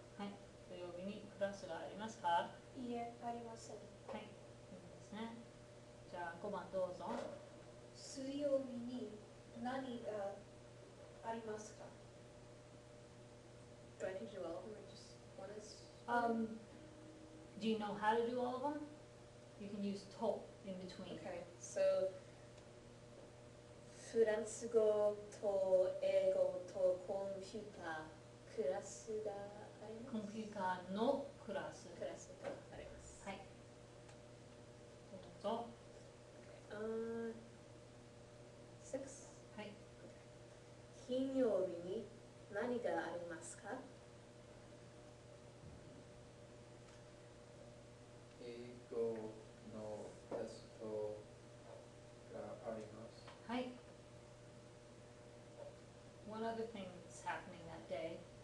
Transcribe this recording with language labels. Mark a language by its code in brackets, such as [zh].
[ja] はい、土曜日にクラスがありますか？いいえ、ありません。はい、いいですね。じゃあ5番どうぞ。水曜日に何がありますか？ [en] Do I need to do all of them or just one is? Do you know how to do all of them? You can use to in between. Okay, so [ja] フランス語と英語とコンピュータークラスがあります。コンピューターのクラス。クラスがあります。はい。どうぞ。 [en] 6. [ja] はい。金曜日に何がありますか？英語のテストがあります。はい。 [en] One other thing that's happening that day.